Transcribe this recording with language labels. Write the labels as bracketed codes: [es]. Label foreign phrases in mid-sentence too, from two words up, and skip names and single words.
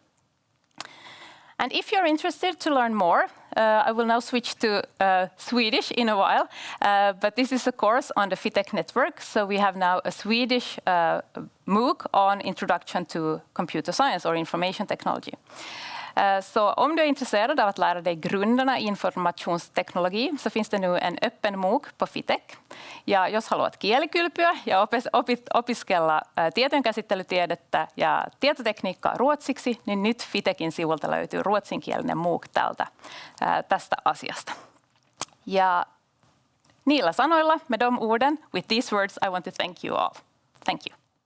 [en] And if you're interested to learn more, I will now switch to Swedish in a while, but this is a course on the FITech network. So we have now a Swedish MOOC on Introduction to Computer Science or Information Technology. [sv] Så om du är intresserad av att lära dig grunderna i informationsteknologi så finns det nu en öppen MOOC på FITech. [fi] Ja jos haluat kielikylpyä ja opiskella tietojenkäsittelytiedettä ja tietotekniikkaa ruotsiksi, niin nyt FITechin sivulta löytyy ruotsinkielinen MOOC tästä asiasta. Ja niillä sanoilla, [sv] med de orden, [en] with these words, I want to thank you all. Thank you.